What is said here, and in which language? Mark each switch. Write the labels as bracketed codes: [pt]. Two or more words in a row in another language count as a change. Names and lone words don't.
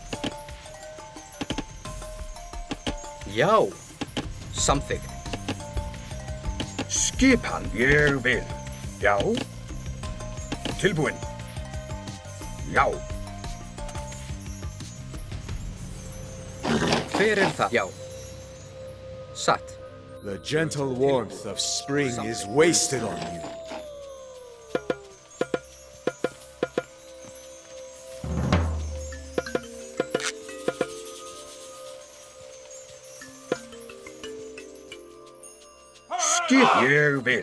[is] Já, samþykkt. Skipan, ég vil. Já. Tilbúin. Já. Hver það? Já. Satt. [en] The gentle warmth of spring is wasted on you. [is] Skip, ég vil.